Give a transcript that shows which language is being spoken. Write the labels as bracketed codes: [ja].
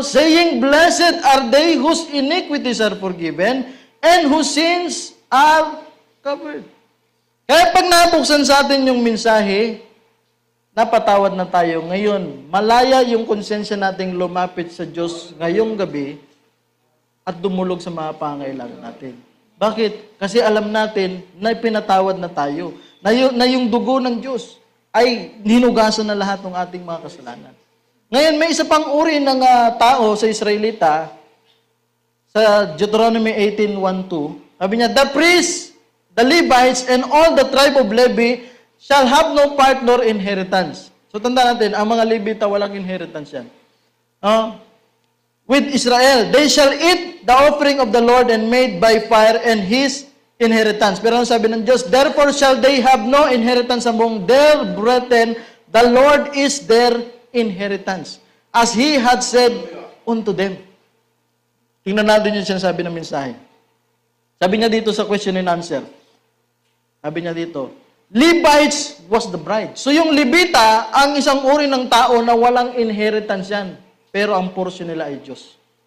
[en] Saying, blessed are they whose iniquities are forgiven and whose sins are covered. [tl] Kaya pag nabuksan sa atin yung mensahe, napatawad na tayo. Ngayon, malaya yung konsensya nating lumapit sa Diyos ngayong gabi at dumulog sa mga pangailangan natin. Bakit? Kasi alam natin na pinatawad na tayo. Na yung dugo ng Diyos ay hinugasan na lahat ng ating mga kasalanan. Ngayon, may isa pang uri ng tao sa Israelita, sa Deuteronomy 18:1-2, sabi niya, [en] the priests, the Levites, and all the tribe of Levi shall have no part nor inheritance. [tl] So, tanda natin, ang mga Levita, walang inheritance yan. [en] With Israel, they shall eat the offering of the Lord and made by fire and his inheritance. [tl] Pero ang sabi ng Diyos, [en] therefore shall they have no inheritance among their brethren. The Lord is their inheritance, as He had said unto them. [tl] Tingnan natin yung sinasabi ng mensahe. Sabi niya dito sa [en] question and answer. [tl] Sabi niya dito, [en] Levites was the bride. [tl] So yung Levita, ang isang uri ng tao na walang inheritance yan. Pero ang portion nila ay Diyos.